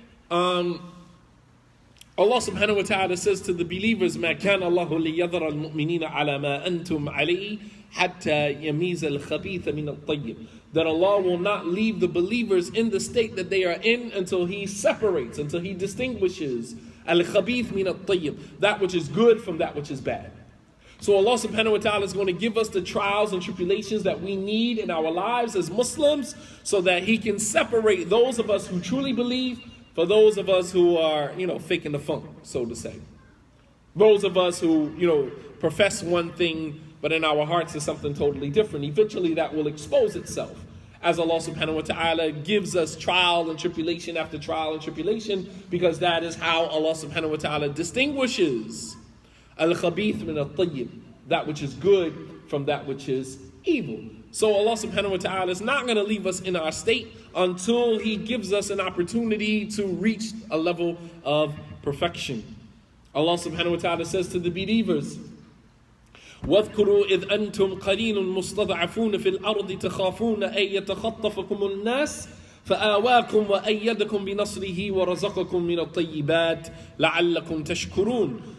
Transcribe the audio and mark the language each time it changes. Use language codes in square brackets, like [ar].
[en] Allah subhanahu wa ta'ala says to the believers, [ar] مَا كَانَ اللَّهُ لِيَذَرَ الْمُؤْمِنِينَ عَلَى مَا أَنْتُمْ عَلَيْهِ حَتَّى يَمِيزَ الْخَبِيثَ مِنَ الطَّيِّبِ. [en] That Allah will not leave the believers in the state that they are in until He separates, until He distinguishes al-khabith min at-tayyib, that which is good from that which is bad. So Allah subhanahu wa ta'ala is going to give us the trials and tribulations that we need in our lives as Muslims so that He can separate those of us who truly believe for those of us who are, faking the funk, so to say. Those of us who, profess one thing, but in our hearts is something totally different. Eventually that will expose itself. As Allah subhanahu wa ta'ala gives us trial and tribulation after trial and tribulation, because that is how Allah subhanahu wa ta'ala distinguishes al-khabith min al-tayyib, that which is good from that which is evil. So Allah subhanahu wa ta'ala is not going to leave us in our state until He gives us an opportunity to reach a level of perfection. Allah subhanahu wa ta'ala says to the believers, [ar] واذكروا إذ أنتم قليل مستضعفون في الأرض تخافون أن يتخطفكم الناس فآواكم وأيدكم بنصره ورزقكم من الطيبات لعلكم تشكرون.